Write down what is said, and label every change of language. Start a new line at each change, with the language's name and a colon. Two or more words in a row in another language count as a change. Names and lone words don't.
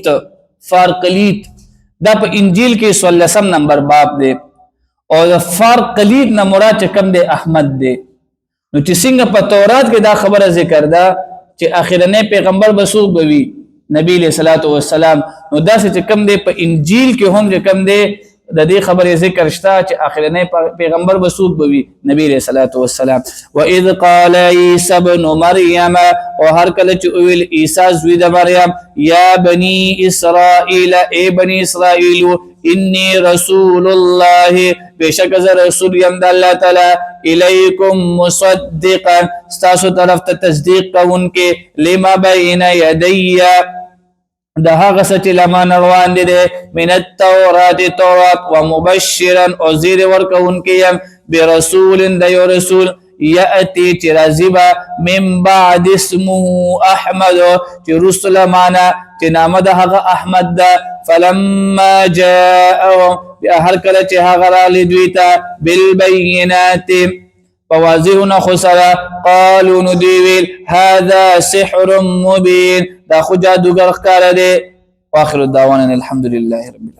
Pashto: فارقلیت دا په انجیل کې 14 نمبر باب دی او د فارقلیت نه مراد کوم دی احمد دی. نو چې څنګه په تورات کې دا خبره ذکر ده چې اخرنه پیغمبر بسوق بوي نبی
Arabic: علیہ الصلوۃ والسلام،
Pashto: نو دا چې کوم دی په انجیل کې هم کوم دی د دې خبرې ذکر شته چې اخرنه پیغمبر بسوق بوي نبی
Arabic: علیہ الصلوۃ والسلام. واذ قال عیسی ابن مریم،
Pashto: او هر کله چې ویل عیسی زوی د مریم،
Arabic: یا بنی اسرائیل
Pashto: ای بنی اسرائیل
Arabic: انی رسول الله،
Pashto: بشک ز رسول یم د الله تعالی،
Arabic: الیکم مصدقا
Pashto: ستاسو طرف ته تصدیق کوونکې،
Arabic: لما بین یدی
Pashto: د هغه څه چې لمن روان دي
Arabic: من التورات
Pashto: تورات، ومبشرا او زیر ورکوونکی یم برسول د یو رسول، یأتی چې راځي به
Arabic: من بعد اسمه احمد
Pashto: چې رسول معنا چې نامه د هغه احمد ده.
Arabic: فلما جاءهم
Pashto: هر کله چې هغه راغلی دوی ته بالبینات فواضح نخسره، قالوا نو دوی ویل
Arabic: هذا سحر مبین،
Pashto: دا خو جادوګر ښکاره دی.
Arabic: واخر الدعوانا الحمد لله رب العالمين.